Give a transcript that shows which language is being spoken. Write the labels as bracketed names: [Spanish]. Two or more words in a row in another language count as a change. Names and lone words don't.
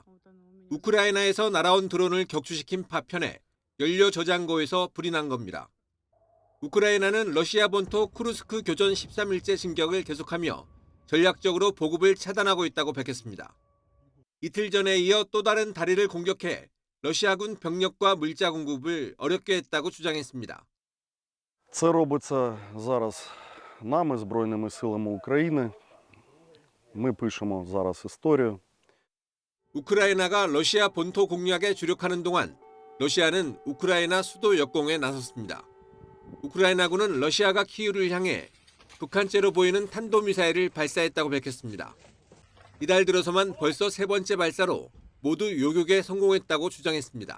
[Korean] 우크라이나에서 날아온 드론을 격추시킨 파편에 연료 저장고에서 불이 난 겁니다. 우크라이나는 러시아 본토 쿠르스크 교전 13일째 진격을 계속하며 전략적으로 보급을 차단하고 있다고 밝혔습니다. 이틀 전에 이어 또 다른 다리를 공격해 러시아군 병력과 물자 공급을 어렵게 했다고 주장했습니다. [Ukrainian] Це робиться зараз нами, Збройними силами України. Ми пишемо зараз історію. [Korean] 우크라이나가 러시아 본토 공략에 주력하는 동안 러시아는 우크라이나 수도 역공에 나섰습니다. 우크라이나군은 러시아가 키이우를 향해 북한제로 보이는 탄도미사일을 발사했다고 밝혔습니다. 이달 들어서만 벌써 세 번째 발사로 모두 요격에 성공했다고 주장했습니다.